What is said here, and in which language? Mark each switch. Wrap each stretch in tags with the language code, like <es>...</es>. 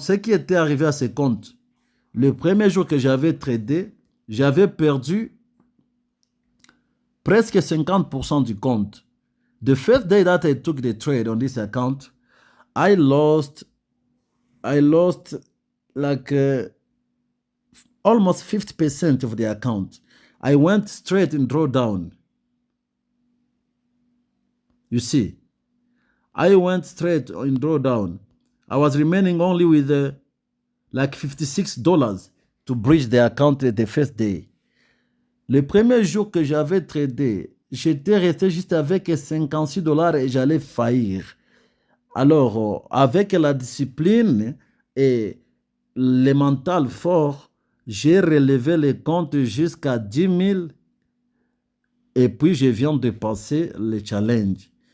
<fr>Ce qui était arrivé à ce compte. Le premier jour que j'avais tradé, j'avais perdu presque 50% du compte.</fr> <en>The first day that I took the trade on this account, I lost like almost 50% of the account. I went straight in drawdown. You see, I went straight in drawdown. I was remaining only with like $56 to bridge the account the first day.</en> <fr>Le premier jour que j'avais tradé, j'étais resté juste avec $56 et j'allais faillir. Alors, avec la discipline et le mental fort, j'ai relevé les comptes jusqu'à 10 000 et puis je viens de passer le challenge.</fr>